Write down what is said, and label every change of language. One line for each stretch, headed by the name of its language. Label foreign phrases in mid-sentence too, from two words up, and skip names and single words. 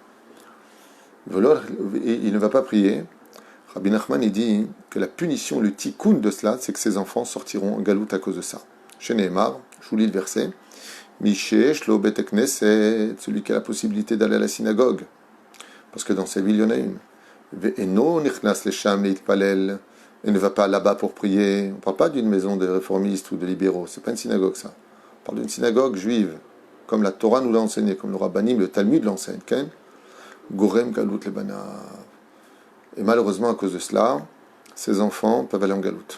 French: Et il ne va pas prier. Rabbi Nachman, il dit que la punition, le tikkun de cela, c'est que ses enfants sortiront en galoute à cause de ça. Chez Nehemar, je vous lis le verset,
Hebrew: מי שיש לו בית כנסת,
French: celui qui a la possibilité d'aller à la synagogue, parce que dans sa ville, il y en a une.
Hebrew: ואינו נכנס לשם להתפלל,
French: et ne va pas là-bas pour prier. On ne parle pas d'une maison de réformistes ou de libéraux, c'est pas une synagogue ça. On parle d'une synagogue juive, comme la Torah nous l'a enseigné, comme le Rabbanim, le Talmud l'enseigne.
Hebrew: גורם גלות לבניו.
French: Et malheureusement, à cause de cela, ces enfants peuvent aller en galoute.